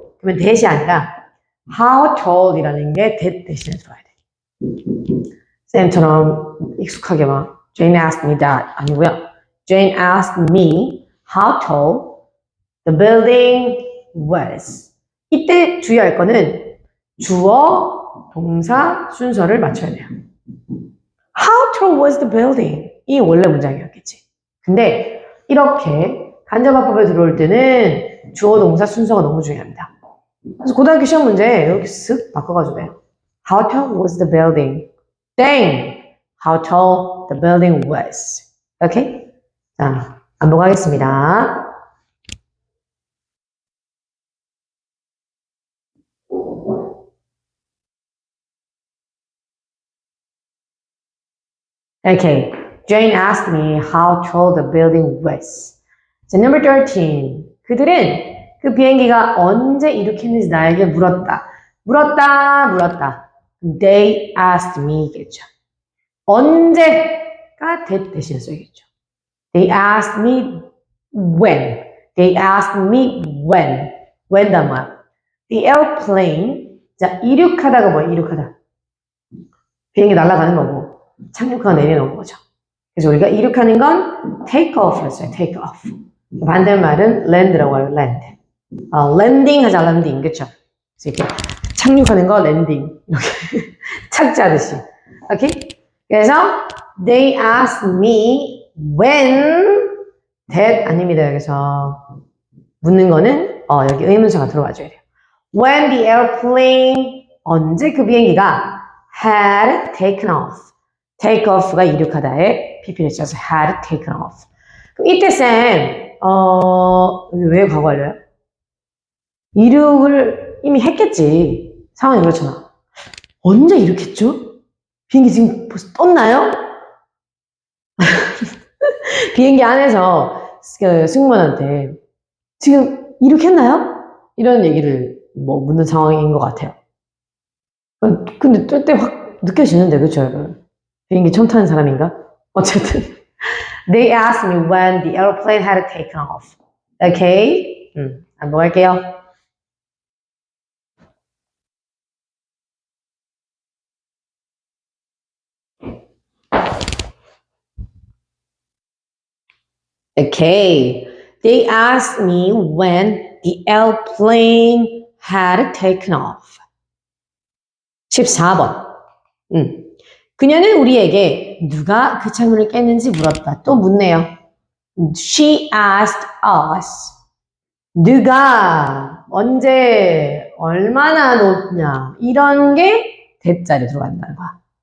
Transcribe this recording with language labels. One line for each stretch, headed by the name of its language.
Korean: 그러면 that이 아니라
English: how tall
Korean: 이라는 게 that 대신에 들어야 돼. 쌤처럼 익숙하게 막
English: Jane asked me that
Korean: 아니고요.
English: Jane asked me how tall the building was.
Korean: 이때 주의할 거는 주어, 동사, 순서를 맞춰야 돼요.
English: How tall was the building?
Korean: 이 원래 문장이었겠지. 근데 이렇게 간접화법에 들어올 때는 주어, 동사, 순서가 너무 중요합니다. 그래서 고등학교 시험 문제 이렇게 쓱 바꿔가지고 돼요.
English: How tall was the building? Dang! How tall the building was.
Korean: 오케이? 자, 반복하겠습니다.
English: Okay. Jane asked me how tall the building was.
Korean: 자,
English: number 13.
Korean: 그들은 그 비행기가 언제 이륙했는지 나에게 물었다. 물었다.
English: They asked me겠죠.
Korean: 언제가 that 대신에 써야겠죠.
English: They asked me when. They asked me when. when다 뭐야? The airplane.
Korean: 자, 이륙하다가 뭐야? 이륙하다. 비행기 날아가는 거고 착륙하고 내리는 거죠. 그래서 우리가 이륙하는 건
English: take off
Korean: 를 써요.
English: take off.
Korean: 반대말은 land라고 해요.
English: land. landing 하자. landing. 그쵸?
Korean: 그래서 이렇게 착륙하는 거 landing. 이렇게 착지하듯이. 오케이?
English: 그래서 they asked me when that
Korean: 아닙니다. 여기서 묻는 거는 여기 의문사가 들어와줘야 돼요.
English: When the airplane
Korean: 언제 그 비행기가
English: had taken off.
Korean: take off가 이륙하다에 PP를 써서
English: had taken off.
Korean: 그럼 이때 쌤 왜 과거 완료야? 이륙을 이미 했겠지. 상황이 그렇잖아. 언제 이륙했죠? 비행기 지금 벌써 떴나요? 비행기 안에서 승무원한테 지금 이륙했나요? 이런 얘기를 뭐 묻는 상황인 것 같아요. 근데 뜰 때 확 느껴지는데, 그쵸, 여러분? 비행기 처음 타는 사람인가? 어쨌든.
English: They asked me when the airplane had taken off. Okay?
Korean: 한번 할게요.
English: Okay. They asked me when the airplane had taken off.
Korean: 14번. 그녀는 우리에게 누가 그 창문을 깼는지 물었다. 또 묻네요.
English: She asked us.
Korean: 누가, 언제, 얼마나 높냐. 이런 게 대자리에 들어간다는 거야.